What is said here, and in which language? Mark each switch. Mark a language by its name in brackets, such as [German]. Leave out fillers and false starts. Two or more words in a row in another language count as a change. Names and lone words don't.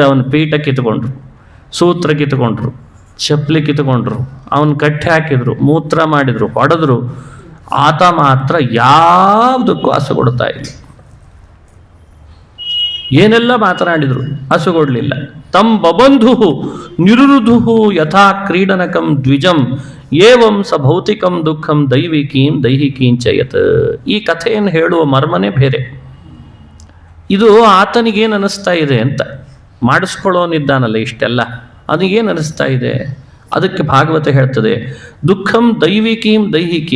[Kannada] ಅವನು ಪೀಠ ಕಿತ್ಕೊಂಡ್ರು, ಸೂತ್ರ ಕಿತ್ಕೊಂಡ್ರು, ಚಪ್ಪಲಿ ಕಿತ್ಕೊಂಡ್ರು, ಅವನು ಕಟ್ಟಿ ಹಾಕಿದ್ರು, ಮೂತ್ರ ಮಾಡಿದ್ರು, ಹೊಡೆದ್ರು. ಆತ ಮಾತ್ರ ಯಾವುದಕ್ಕೂ ಆಸೆ ಕೊಡ್ತಾ ಇಲ್ಲ. ಏನೆಲ್ಲ ಮಾತನಾಡಿದ್ರು ಹಸುಗೊಡ್ಲಿಲ್ಲ. [Sanskrit] ತಂ ಬಬಂಧು ನಿರುರುಧು ಯಥಾ ಕ್ರೀಡನಕಂ ದ್ವಿಜಂ ಏವಂ ಸ ಭೌತಿಕಂ ದುಃಖಂ ದೈವಿಕೀಂ ದೈಹಿಕೀಂಚಯತ್. [Kannada] ಈ ಕಥೆಯನ್ನು ಹೇಳುವ ಮರ್ಮನೇ ಬೇರೆ. ಇದು ಆತನಿಗೇನು ಅನ್ನಿಸ್ತಾ ಇದೆ ಅಂತ ಮಾಡಿಸ್ಕೊಳ್ಳೋನಿದ್ದಾನಲ್ಲ ಇಷ್ಟೆಲ್ಲ, ಅದಕ್ಕೇನು ಅನ್ನಿಸ್ತಾ ಇದೆ? ಅದಕ್ಕೆ ಭಾಗವತ ಹೇಳ್ತದೆ, [Sanskrit] ದುಃಖಂ ದೈವಿಕೀಂ ದೈಹಿಕೀಂ.